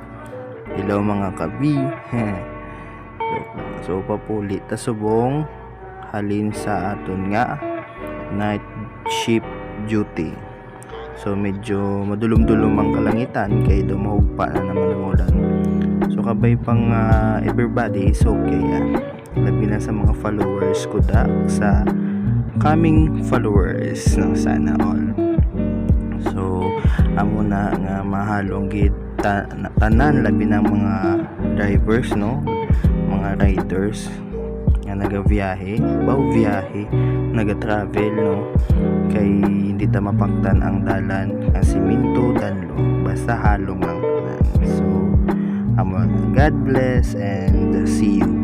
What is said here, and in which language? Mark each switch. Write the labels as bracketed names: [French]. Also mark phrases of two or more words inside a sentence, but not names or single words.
[Hiligaynon] Hello mga kabi. So papuli ta subong halin sa aton nga night shift duty. So medyo madulom-dulom ang kalangitan kay do mahugpa na naman ang ulan. So kabay pang [English] everybody is okay [Hiligaynon] labi na sa mga followers ko sa [English] coming followers [Hiligaynon] no, [Filipino] sana all. [Hiligaynon] So amo na nga mahalong gid tanan labi na mga drivers no, mga riders nga nagabiyahe naga-travel no, kay hindi ta mapaktan ang dalan ang siminto danlo basta halong lang. So amo, [English] God bless and see you.